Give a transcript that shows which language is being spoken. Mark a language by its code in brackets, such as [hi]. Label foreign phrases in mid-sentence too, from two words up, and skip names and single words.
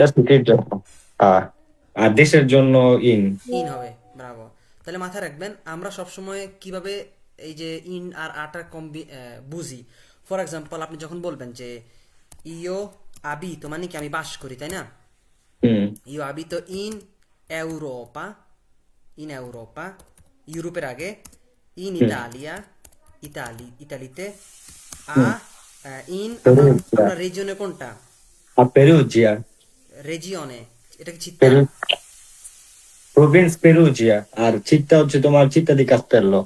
[bn] ওইটা সিটির জন্য। আর আর দেশের জন্য ইন। ইন হবে, ব্রাভো, তাহলে মাথায় রাখবেন আমরা সবসময় কিভাবে এই যে ইন আর আটার কম্বি বুঝি, [en] for example [bn] আপনি যখন বলবেন যে [it] io abi, [bn] তো মানে কি আমি বাস করি তাই না, হুম [it] io abito in Europa, in Europa, [bn] ইউরোপের আগে, in হুম। Italia, ইতালিতে, আ হুম। ইন আপনার পেরুজিয়া। আপনার রিজিয়নে কোনটা, আর পেরুজিয়া। রেজিয়নে, এটা কি চিত্তা, পেরু, প্রভিন্স পেরুজিয়া। আর চিত্তা হচ্ছে তোমার চিত্তা দি কাস্তেল্লো।